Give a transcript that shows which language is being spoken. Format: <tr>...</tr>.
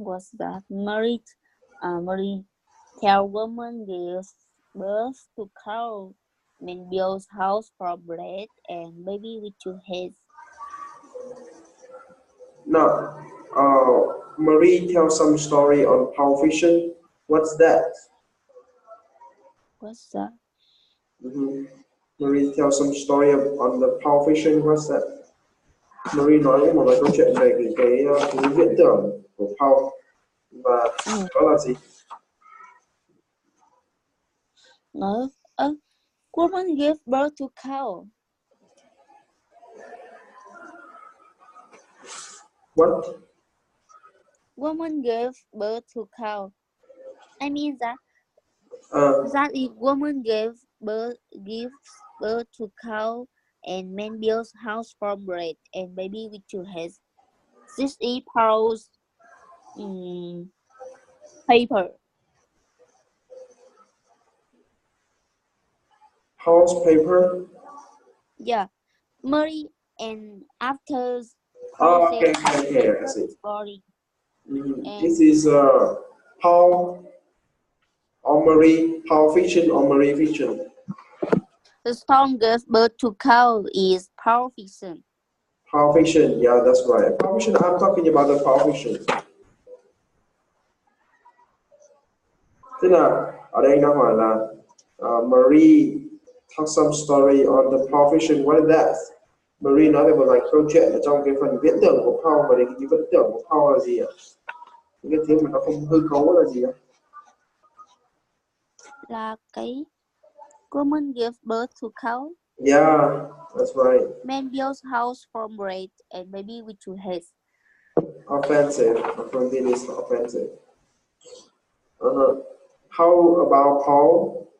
<en>Was that Marie tell woman gives birth to cow, man builds house for bread, and baby with two heads. No. Marie tells some story on Paul fiction. What's that? What's that? Marie tells some story on the Paul fiction. What's that?</en> <vi>Marie nói một vài câu chuyện về cái viễn tưởng của Paul và đó là gì?</vi> <en>No, a woman gave birth to cow. What? Woman gave birth to cow. I mean that if woman gives birth to cow, and man builds house for bread, and baby with two heads. This is Paul's paper. Paul's paper? Yeah, Marie, and after Okay, I see. Story. This is Paul or Marie, Paul fiction or Marie fiction? The storm gave birth to cow is Paul fiction. Paul fiction, yeah, that's right. Paul fiction, I'm talking about the Paul fiction.</en> <vi>Tức là ở đây nó hỏi là</vi> <en>Marie tell some story on the Paul fiction. What is that?</en> <vi>Marie nói về một vài câu chuyện ở trong cái phần viễn tưởng của Paul, và cái viễn tưởng của Paul là gì ạ? Những cái thứ mà nó không hư cấu là gì ạ? Là cái</vi> <en>woman gave birth to cow. Yeah, that's right. Man builds house from bread, and baby with two heads. Offensive. It is offensive. How about Paul?</en>